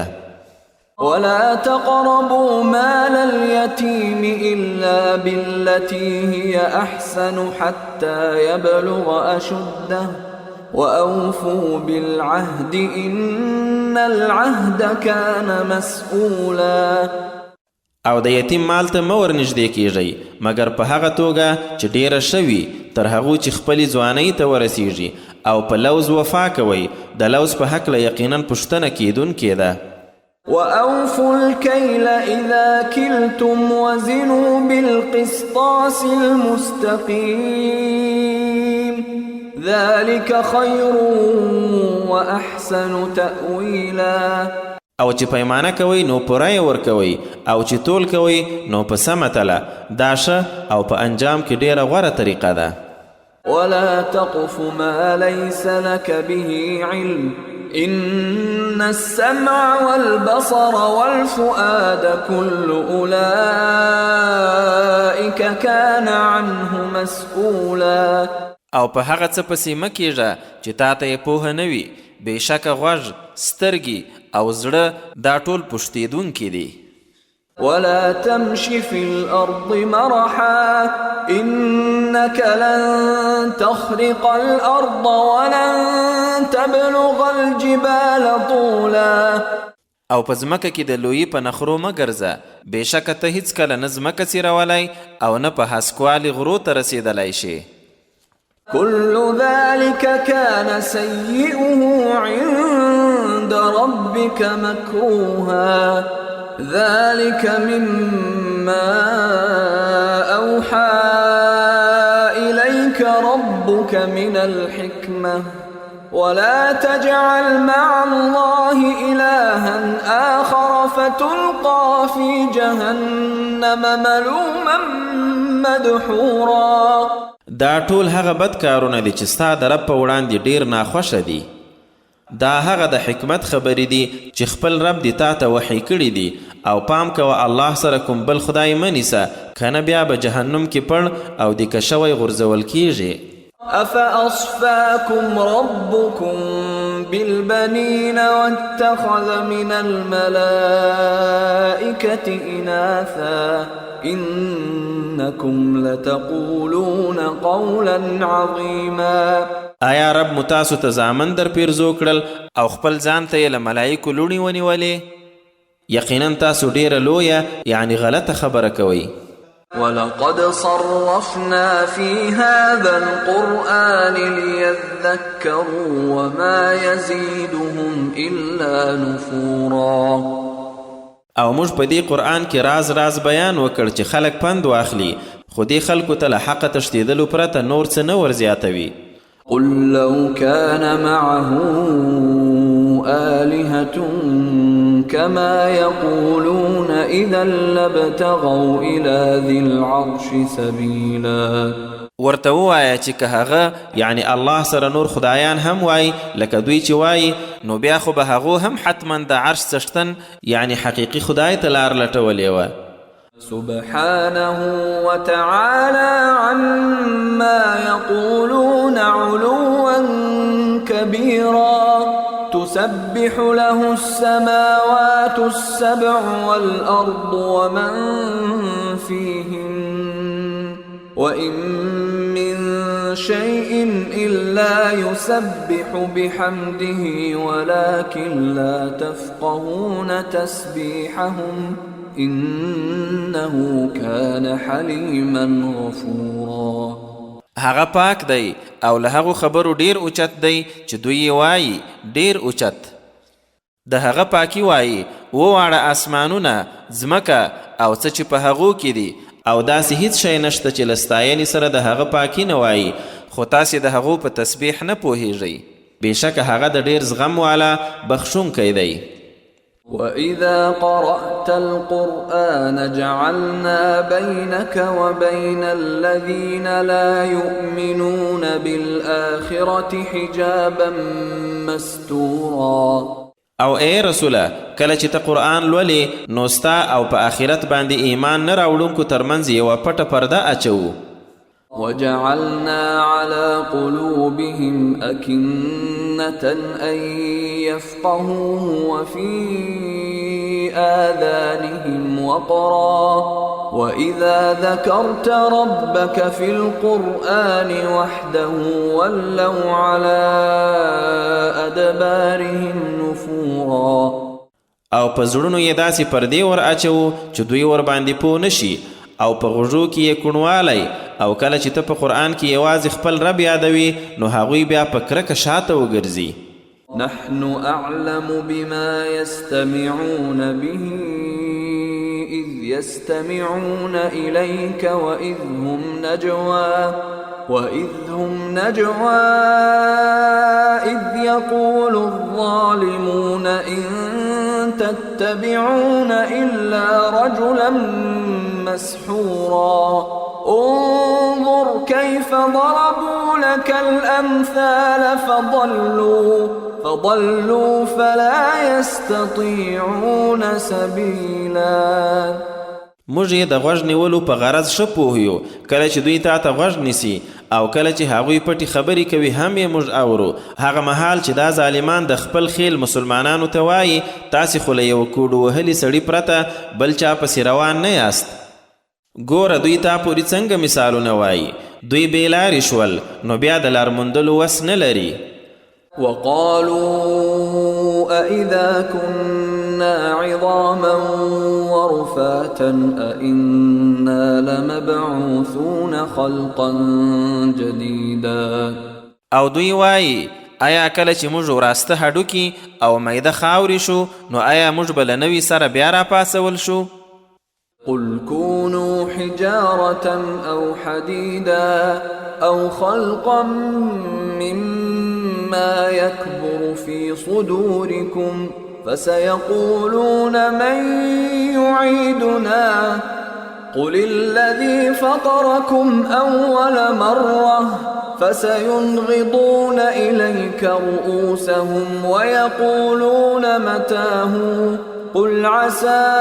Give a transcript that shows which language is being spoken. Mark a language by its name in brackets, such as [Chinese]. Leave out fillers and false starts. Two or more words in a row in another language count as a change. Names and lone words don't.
[Arabic] ولا تقربوا مال اليتيم إلا بالتي هي أحسن حتى يبلغ أشده وأوفوا بالعهد إن العهد كان مسؤولا. [Pashto] او د یتیم مال ته مه ورنږدې کیږئ مګر په هغه توګه چې ډیره شوي تر هغو چې خپلې ځوانۍ ته ورسیږي، او په لوز وفا کوئ، د لوز په هکله یقینا پوښتنه کیدونکې ده. [Arabic] وأوفوا الكيل إذا كلتم وزنوا بالقسطاس المستقيم ذلك خير وأحسن تأويلا. [Pashto] او چې پیمانه کوئ نو پوره یې ورکوئ، او چې تول کوئ نو په سمه تله، دا ښه او په انجام کې ډیره غوره طریقه ده. [Arabic] ولا تقف ما ليس لك به علم إن السمع والبصر والفؤاد كل أولئك كان عنه مسؤولا. [Pashto] او په هغه څه پسې مه کیږه چې تا ته یې پوهه نه وي، بېشکه غوږ، سترګې او زړه دا ټول پوښتېدونکي دي. [Arabic] ولا تمش في الأرض مرحا إنك لن تخرق الأرض ولن تبلغ الجبال طولا. [Pashto] او په ځمکه کې د لویي په نخرو مه ګرځه، بېشکه ته هیڅکله نه ځمکه څیرولی او نه په هسکوالي غرو ته رسېدلی شي. [Arabic] كل ذلك كان سيئه عند ربك مكروها ذلك مما أوحى إليك ربك من الحكمة ولا تجعل مع الله إلها آخر فتلقى في جهنم ملوما مدحورا. [Pashto] دا ټول هغه بد کارونه دي چې ستا د رب په وړاندې ډیر ناخوښه دي. دا هغه د حکمت خبرې دي چې خپل رب دې تا ته وحی کړي دي، او پام کوه الله سره کوم بل خدای مه نیسه، کنه بیا به جهنم کې پړ او دیکه شوی غورځول کیږي. [Arabic] أفأصفاكم ربكم بالبنين واتخذ من الملائكة إناثا إنكم لتقولون قولا عظيما. [Pashto] آیا رب مو تاسو ته زامن در پیرزو کړل او خپل ځان ته یې له ملایکو لوڼې ونیولې؟ یقینا تاسو ډیره لویه یعنی غلطه خبره کوئ. [Arabic] ولقد صرفنا في هذا القرآن ليذكروا وما يزيدهم إلا نفورا. [Pashto] او موږ په دې قرآن کې راز بیان وکړ چې خلک پند واخلي، خو دې خلکو ته له حقه تښتېدلو پرته نور څه نه ورزیاتوي. [Arabic] قل لو كان معه آلهة كما يقولون إذا لابتغوا إلى ذي العرش سبيلا. [Pashto] ورته ووایه چې که هغه یعنی الله سره نور خدایان هم وای لکه دوی چې وای، نو بیا خو به هغو هم حتما د عرش څښتن یعنی حقیقي خدای ته لار لټولې وه. [Arabic] سبحانه وتعالى عما يقولون علوا كبيرا. تسبح له السماوات السبع والأرض ومن فيهن وإن من شيء إلا يسبح بحمده ولكن لا تفقهون تسبيحهم إنه كان حليما غفورا. [Pashto] هغه پاک دی او له هغو خبرو ډیر اوچت دی چې دوی وایي، ډیر اوچت. د هغه پاکی وایي وواړه اسمانونه، ځمکه او څه چې په هغو کې دي، او داسې هیڅ شی نشته چې له ستاینې سره د هغه پاکی نه وایي، خو تاسې د هغو په تسبیح نه پوهیږئ. بېشکه هغه د ډیر زغم والا بخښونکی دی. [Arabic] وَإِذَا قَرَأْتَ الْقُرْآنَ جَعَلْنَا بَيْنَكَ وَبَيْنَ الَّذِينَ لَا يُؤْمِنُونَ بِالْآخِرَةِ حِجَابًا مَسْتُورًا. [Pashto] او اے رسوله، کله چې ته قرآن لولې نو ستا او په آخرت باندې ایمان نه راوړونکو ترمنځ یوه پټه پرده اچوو. [Arabic] وجعلنا على قلوبهم أكنة أن يفقهوه وفي آذانهم وقرا وإذا ذكرت ربك في القرآن وحده ولوا على أدبارهم نفورا. [Pashto] او په زړونو یې داسې پردې ور اچوو چې دوی ور باندې پوه نشي، او په غوږو کې یې کوڼوالی، او کله چې ته په قرآن کې یوازې خپل رب یادوي نو هغوی بیا په کرکه شاته وګرځي. [Arabic] نحن أعلم بما يستمعون به إذ يستمعون إليك وإذ هم نجوى إذ يقول الظالمون إن تتبعون إلا رجلا مسحورا. انظر كيف ضربوا لك الأمثال فضلوا فلا يستطيعون سبيلا. [Pashto] موږ یې د غوږ نیولو په غرض ښه پوهیو، کله چې دوی تا ته غوږ نیسي او کله چې هغوی پټې خبرې کوي هم یې موږ اورو. هغه مهال چې دا ظالمان د خپل خیل مسلمانانو ته وایي تاسې خو له یوه کوډو وهلي سړي پرته بل چا پسې روان نه یاست. ګوره دوی تا پورې څنګه مثالونه وایي، دوی بې لارې شول نو بیا د لار موندلو وس نه لري. [Arabic] وقالوا أإذا كنا عظاما ورفاتا أإنا لمبعوثون خلقا جديدا. [Pashto] او دوی وایي آیا کله چې موږ وراسته هډوکي او میده خاورې شو نو آیا موږ به له نوي سره بیا راپاڅول شو؟ [Arabic] قل كونوا حجارة أو حديدا أو خلقا مما يكبر في صدوركم فسيقولون من يعيدنا قل الذي فطركم أول مرة فسينغضون إليك رؤوسهم ويقولون متاه قل عسى